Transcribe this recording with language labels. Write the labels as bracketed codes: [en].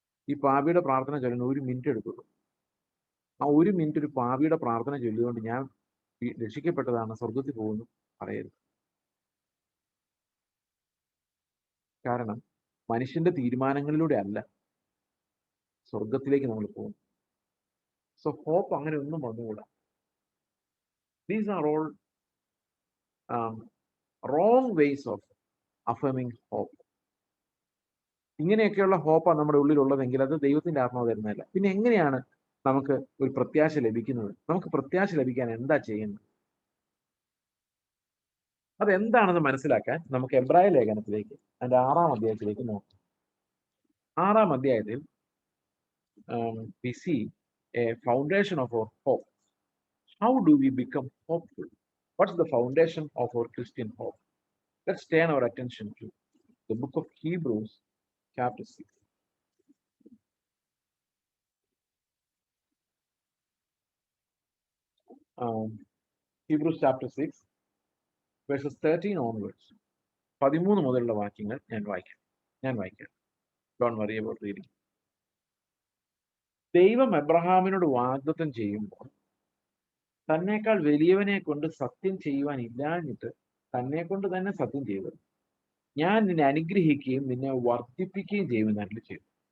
[ml] ഈ പാപിയുടെ പ്രാർത്ഥന ചൊല്ലുന്ന 1 മിനിറ്റ് എടുക്കുള്ളൂ. ആ 1 മിനിറ്റ് ഒരു പാപിയുടെ പ്രാർത്ഥന ചൊല്ലിയുകൊണ്ട് ഞാൻ രക്ഷിക്കപ്പെട്ടതാണ്, സ്വർഗത്തിൽ പോകുന്നു പറയരുത്. കാരണം മനുഷ്യന്റെ തീരുമാനങ്ങളിലൂടെ അല്ല സ്വർഗത്തിലേക്ക് നമ്മൾ പോകും. സോ ഹോപ്പ് അങ്ങനെ ഒന്നും വന്നുകൂടാ. [en] These are all wrong ways of affirming hope. [ml] ഇങ്ങനെയൊക്കെയുള്ള ഹോപ്പാണ് നമ്മുടെ ഉള്ളിലുള്ളതെങ്കിൽ അത് ദൈവത്തിന്റെ ആത്മാവ് തരുന്നതല്ല. പിന്നെ എങ്ങനെയാണ് നമുക്ക് ഒരു പ്രത്യാശ ലഭിക്കുന്നത്? നമുക്ക് പ്രത്യാശ ലഭിക്കാൻ എന്താ ചെയ്യുന്നത്? അതെന്താണെന്ന് മനസ്സിലാക്കാൻ നമുക്ക് എബ്രായ ലേഖനത്തിലേക്ക് അതിന്റെ 6-ാം അധ്യായത്തിലേക്ക് നോക്കാം. 6-ാം അധ്യായത്തിൽ [en] we see a foundation of our hope. How do we become hopeful? What's the foundation of our Christian hope? Let's turn our attention to the book of Hebrews, chapter 6. Hebrews chapter 6, verses 13 onwards. [ml] 13 മുതലുള്ള വാക്യങ്ങൾ ഞാൻ വായിക്കാം. [en] Don't worry about reading. [ml] ദൈവം എബ്രഹാമിനോട് വാഗ്ദത്തം ചെയ്യുമ്പോൾ തന്നേക്കാൾ വലിയവനെ കൊണ്ട് സത്യം ചെയ്യുവാൻ ഇല്ലാഞ്ഞിട്ട് തന്നെ കൊണ്ട് തന്നെ സത്യം ചെയ്തത്, ഞാൻ നിന്നെ അനുഗ്രഹിക്കുകയും നിന്നെ വർദ്ധിപ്പിക്കുകയും ചെയ്യുമെന്ന് അരുളി ചെയ്തു.